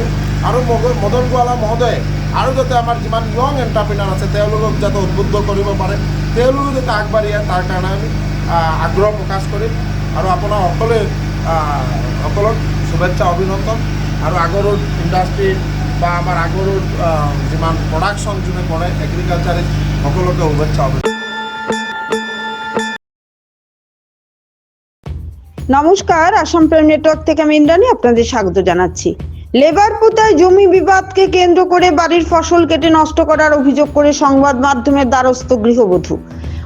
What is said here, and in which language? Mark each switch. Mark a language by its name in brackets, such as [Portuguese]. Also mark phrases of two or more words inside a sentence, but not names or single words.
[Assamese] আৰু মদন গোৱালা মহোদয়ে আৰু যাতে আমাৰ যিমান [English] young entrepreneur [Assamese] আছে তেওঁলোকক যাতে উদ্বুদ্ধ কৰিব পাৰে, তেওঁলোকো যাতে আগবাঢ়ি আহে তাৰ কাৰণে আমি আগ্ৰহ প্ৰকাশ কৰিম। আৰু আপোনাৰ সকলক শুভেচ্ছা অভিনন্দন। আৰু আগৰৰ ইণ্ডাষ্ট্ৰী বা আমাৰ আগৰৰ যিমান প্ৰডাকশ্যন যোনে কৰে এগ্ৰিকালচাৰিষ্ট সকলোকে শুভেচ্ছা অভিনন্দন। [Bangla] নমস্কার, আসাম প্রাইম নেটওয়ার্ক থেকে আমি ইন্দ্রাণী আপনাদের স্বাগত জানাচ্ছি। লেবার পোতায় জমি বিবাদকে কেন্দ্র করে বাড়ির ফসল কেটে নষ্ট করার অভিযোগ করে সংবাদ মাধ্যমের দ্বারস্থ গৃহবধূ।